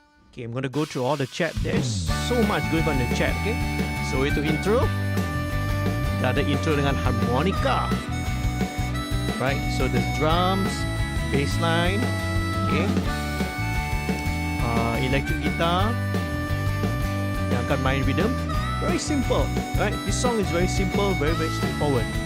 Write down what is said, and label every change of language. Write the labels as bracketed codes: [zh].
[en] Okay, I'm going to go through all the chat. There's so much going on in the chat, okay? [ms] So, itu intro. Kita ada intro dengan harmonica. [en] Right, so the drums, bass line, okay? Electric guitar [ms] yang akan main [en] rhythm. Very simple, right? This song is very simple, very straightforward.